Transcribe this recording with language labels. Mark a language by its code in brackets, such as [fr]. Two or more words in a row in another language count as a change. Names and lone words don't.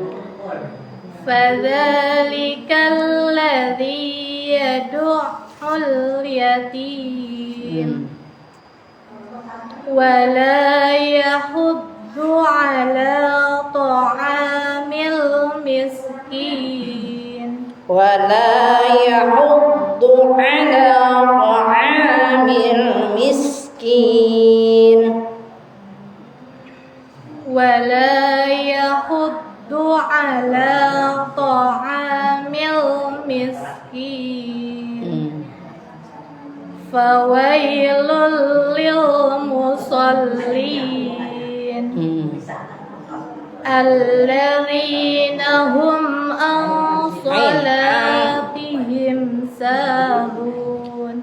[ar] فذلك الذي يدع اليتيم. ولا يحض على طعام المسكين. ولا يحض على طعام المسكين. ولا يحض على طعام المسكين. فويل للمصلين. الذين هم عن صلاتهم ساهون.